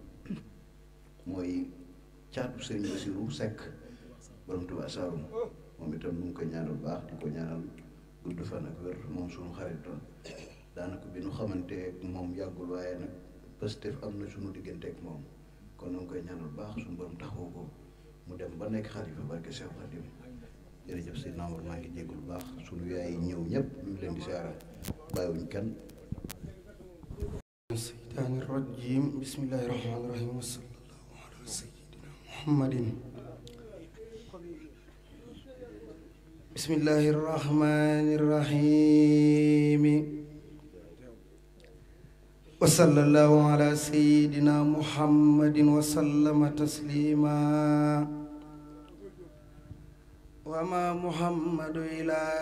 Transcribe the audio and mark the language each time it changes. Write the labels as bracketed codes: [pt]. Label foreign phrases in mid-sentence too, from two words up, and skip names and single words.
[wo] mooy caatu sëñ Basiru Seck borom Tuubaa Saalum moom itam ñu ngi koy ñaanal bu baax di ko ñaanal gudd fan ak wér moom suñu xaritoon daanaka bi ñu xamante moom yàggul waaye nag Pastef am na suñu diggante ak moom kon ñu ngi koy ñaanal bu baax suñu borom taxawu ko mu dem ba nekk xalifa barke Seex Xaadim jërëjëf si nombre maa ngi jéggul bu baax suñu yaay ñëw ñëpp ñu ngi leen di siyaara bàyyiwuñ kenn [ar] الشيطان الرجيم بسم الله الرحمن الرحيم وصلى الله على سيدنا محمد بسم الله الرحمن الرحيم وصلى الله على سيدنا محمد وسلم تسليما وما محمد إلا